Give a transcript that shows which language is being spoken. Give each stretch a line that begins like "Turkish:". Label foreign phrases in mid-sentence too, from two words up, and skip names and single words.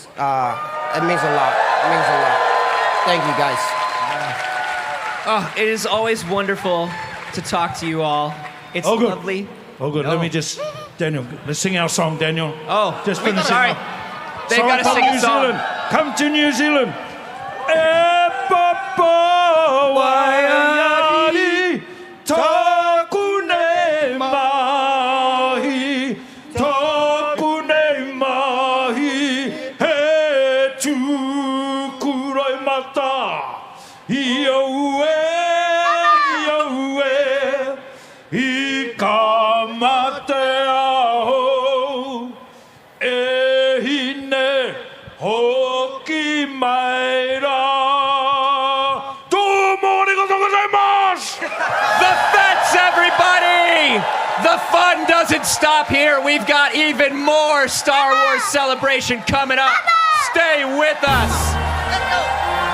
English: It means a lot. It means a lot. Thank you, guys. Oh, it is always wonderful to talk to you all. It's lovely. Oh, good. Let me just, Daniel, let's sing our song, Daniel. Oh, just finish it sorry. up. They've Song got to from sing a New song. Zealand. Come to New Zealand.
Māori: E papa waiari taku nei mahi, taku nei mahi, he tūkurai mata, iaue, i ka mate aho, e hine hoki mai rā.
English: The Fets, everybody! The fun doesn't stop here. We've got even more Star Wars Celebration coming up. Stay with us.